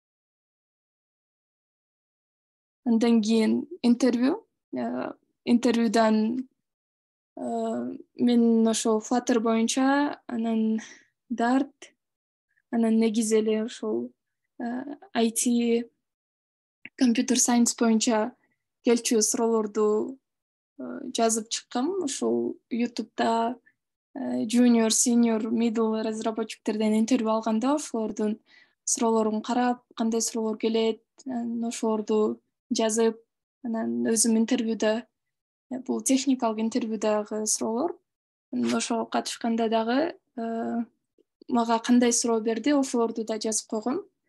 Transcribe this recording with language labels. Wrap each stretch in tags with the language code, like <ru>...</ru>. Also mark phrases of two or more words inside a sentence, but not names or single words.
<ky>Андан кийин интервьюдан мен ошол Flutter боюнча, анан Dart, анан негизи эле ошол IT,</ky> <en>computer science</en> <ky>боюнча келчү суроолорду жазып чыккам. Ошол YouTube'да</ky> <en>junior, senior, middle</en> <ky>разработчиктерден интервью алганда ошолордун суроолорун карап, кандай суроолор келет, ошолорду жазып, анан өзүм интервьюда, бул техникалык интервьюдагы суроолор, ошого катышканда дагы мага кандай суроо берди, ошолорду да жазып койгом.</ky>